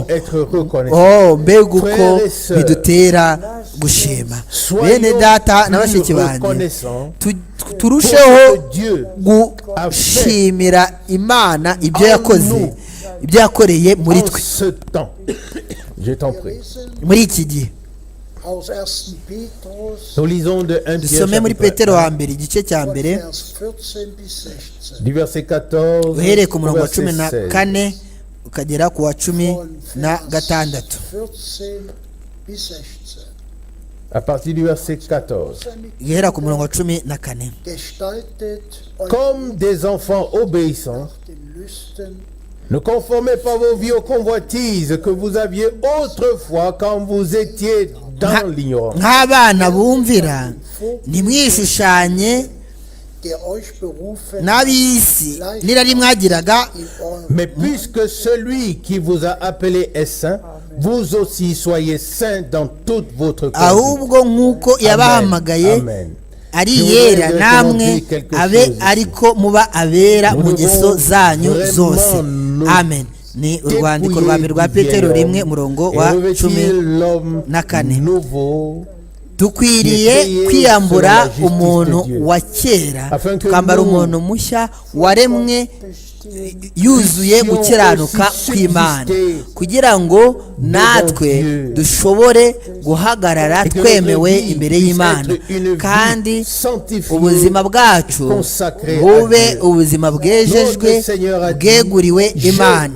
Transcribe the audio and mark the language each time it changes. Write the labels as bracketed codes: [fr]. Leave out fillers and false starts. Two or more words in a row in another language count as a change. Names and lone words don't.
[rw] Mbega uko bidutera gushima. Bene data na bashiki banjye, turusheho gushimira Imana ibyo yakoze, ibyo yakoreye muri twe muri iki gihe. [de] Aus 1. Petrus, [fr] Nous lisons de 1 [rw] dusome muri Petero wa mbere igice cya mbere [de] Vers 14 bis 16. [fr] du verset 14 [rw] uhereye ku murongo wa [fr] au verset 16. [rw] 14 ukagera ku wa 16. [de] 14 bis 16. [fr] À partir du verset 14. [rw] guhera ku murongo wa 14. [de] Gestaltet euch [fr] Comme des enfants obéissants, [de] den Lüsten, [fr] ne conformez pas vos vies aux convoitises que vous aviez autrefois quand vous étiez dans l'ignorance. [rw] nk'abana bumvira ntimwishushanye [de] der euch berufen [rw] n'ab'isi n'irari mwagiraga, [de] in eurem [fr] Mais puisque celui qui vous a appelé est saint, vous aussi soyez saints dans toute votre conduite. [rw] ahubwo nk'uko yabahamagaye Amen. ari [fr] Je [rw] yera [fr] voudrais [rw] namwe [fr] recommander quelque [rw] abe [fr] chose ici. [rw] ariko muba abera [fr] Nous [rw] mu ngeso [fr] devons [rw] zanyu [fr] vraiment [rw] zose. [fr] nous [rw] Amen. Ni urwandiko rwa mbere rwa Petero rimwe murongo wa [fr] Et revêtir 14. nouveau [rw] dukwiriye kwiyambura umuntu wa kera tukambara umuntu mushya waremwe yuzuye gukiranuka kw'Imana, kugira ngo natwe dushobore guhagarara twemewe imbere y'Imana, kandi ubuzima bwacu bube ubuzima bwejejwe bweguriwe Imana.